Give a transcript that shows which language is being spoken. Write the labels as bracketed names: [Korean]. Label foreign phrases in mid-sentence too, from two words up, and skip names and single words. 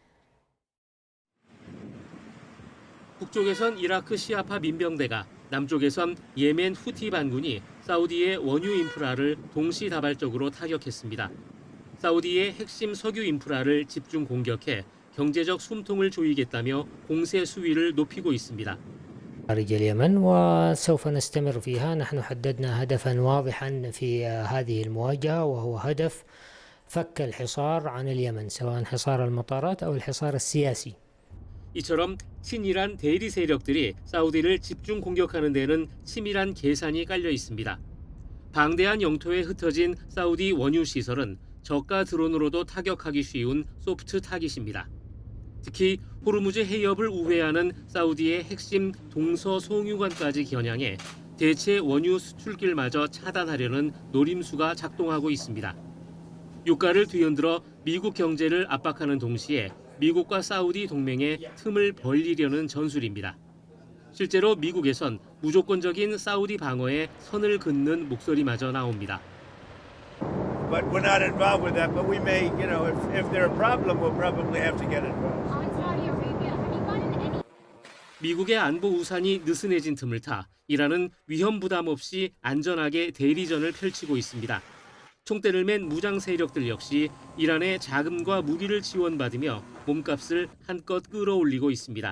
[Korean] 북쪽에선 이라크 시아파 민병대가, 남쪽에선 예멘 후티 반군이 사우디의 원유 인프라를 동시다발적으로 타격했습니다. 사우디의 핵심 석유 인프라를 집중 공격해 경제적 숨통을 조이겠다며 공세 수위를 높이고 있습니다. [Arabic] خارج اليمن وسوف نستمر فيها. نحن حددنا هدفا واضحا في هذه المواجهة وهو هدف فك الحصار عن اليمن سواء حصار المطارات أو الحصار السياسي. [Korean] 이처럼 친이란 대리 세력들이 사우디를 집중 공격하는 데는 치밀한 계산이 깔려 있습니다. 방대한 영토에 흩어진 사우디 원유 시설은 저가 드론으로도 타격하기 쉬운 소프트 타깃입니다. 특히 호르무즈 해협을 우회하는 사우디의 핵심 동서송유관까지 겨냥해 대체 원유 수출길마저 차단하려는 노림수가 작동하고 있습니다. 유가를 뒤흔들어 미국 경제를 압박하는 동시에 미국과 사우디 동맹에 틈을 벌리려는 전술입니다. 실제로 미국에선 무조건적인 사우디 방어에 선을 긋는 목소리마저 나옵니다. [English] But we're not involved with that. But we may, if they're a problem, we'll probably have to get involved. [Korean] 미국의 안보 우산이 느슨해진 틈을 타 이란은 위험 부담 없이 안전하게 대리전을 펼치고 있습니다. 총대를 맨 무장 세력들 역시 이란의 자금과 무기를 지원받으며 몸값을 한껏 끌어올리고 있습니다.